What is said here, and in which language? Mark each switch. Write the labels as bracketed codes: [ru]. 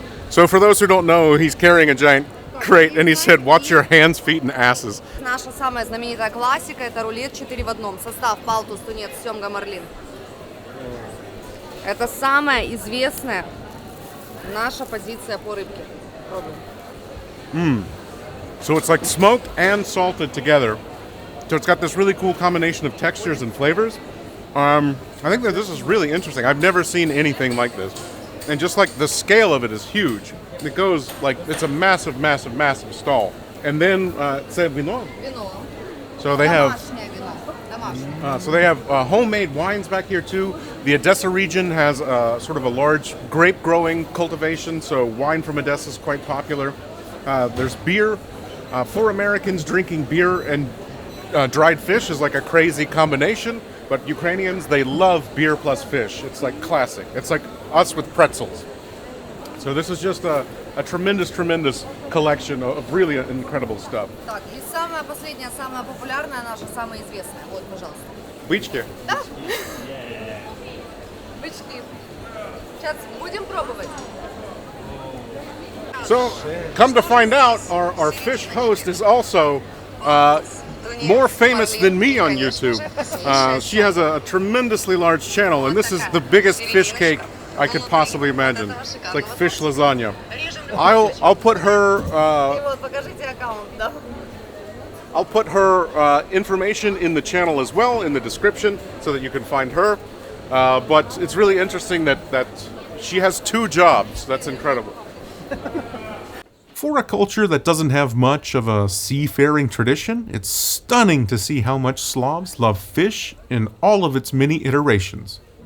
[en] So for those who don't know, he's carrying a giant crate, and he said, "Watch your hands, feet, and asses." [ru] Наша самая знаменитая классика – это рулет 4 в одном. Состав: палтус, тунец, семга, марлин. Это самая известная наша позиция по рыбке. Пробуем. [en] So it's like smoked and salted together. So it's got this really cool combination of textures and flavors. I think that this is really interesting. I've never seen anything like this. And just like the scale of it is huge. It goes like, it's a massive, massive, massive stall. And then, c'est vino. [ru] Вино. [en] So they have, [ru] Домашнее вино. Домашнее. [en] so they have homemade wines back here too. The Odessa region has sort of a large grape growing cultivation. So wine from Odessa is quite popular. There's beer. For Americans, drinking beer and dried fish is like a crazy combination. But Ukrainians, they love beer plus fish. It's like classic. It's like us with pretzels. So this is just a tremendous, tremendous collection of really incredible stuff. [ru] Так, и самая последняя, самая популярная наша, самая известная. Вот, пожалуйста. Бычки. Да? Бычки. Сейчас будем пробовать. [en] So, come to find out, our fish host is also more famous than me on YouTube. She has a tremendously large channel, and this is the biggest fish cake I could possibly imagine. It's like fish lasagna. I'll put her [ru] И вот, покажите аккаунт, да? [en] I'll put her information in the channel as well in the description so that you can find her. But it's really interesting that she has 2 jobs. That's incredible. For a culture that doesn't have much of a seafaring tradition, it's stunning to see how much Slavs love fish in all of its many iterations.